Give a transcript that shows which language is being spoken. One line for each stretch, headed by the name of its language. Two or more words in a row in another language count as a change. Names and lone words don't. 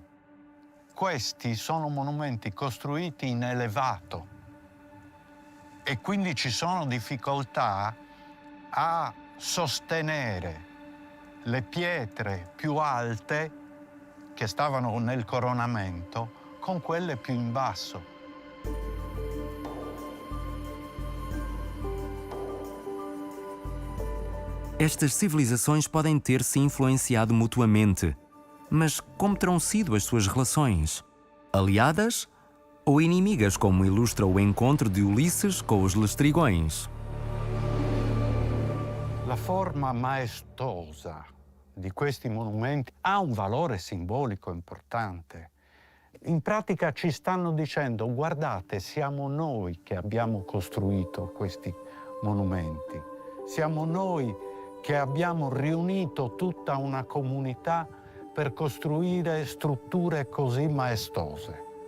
Italian: Questi sono monumenti costruiti in elevato e quindi ci sono difficoltà a sostenere le pietre più alte che stavano nel coronamento con quelle più in basso.
Portuguese: Estas civilizações podem ter se influenciado mutuamente, mas como terão sido as suas relações? Aliadas ou inimigas, como ilustra o encontro de Ulisses com os lestrigões?
Italian: La forma maestosa di questi monumenti ha un valore simbolico importante. In pratica ci stanno dicendo: guardate, siamo noi che abbiamo costruito questi monumenti, siamo noi che abbiamo riunito tutta una comunità per costruire strutture così maestose.